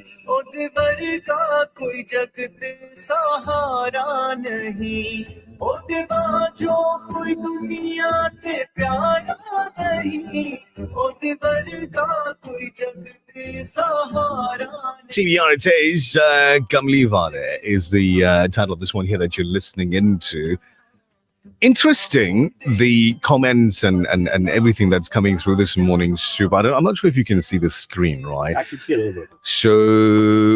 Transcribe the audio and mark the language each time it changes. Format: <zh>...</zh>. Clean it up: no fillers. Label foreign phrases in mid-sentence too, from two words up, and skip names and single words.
<pa>ਓਦੇ ਵਰਗਾ ਕੋਈ ਜੱਗ ਤੇ ਸਹਾਰਾ ਨਹੀਂ, ਓਦੇ ਜੋ ਕੋਈ ਦੁਨੀਆ ਤੇ ਪਿਆਰਾ ਨਹੀਂ, ਓਦੇ ਵਰਗਾ ਕੋਈ ਜੱਗ ਤੇ ਸਹਾਰਾ ਨਹੀਂ।</pa> <en>TVR, it says Kamli Vale is the title of this one here that you're listening into. Interesting, the comments and everything that's coming through this morning, Shub. I'm not sure if you can see the screen, right? I can see a little bit. So</en>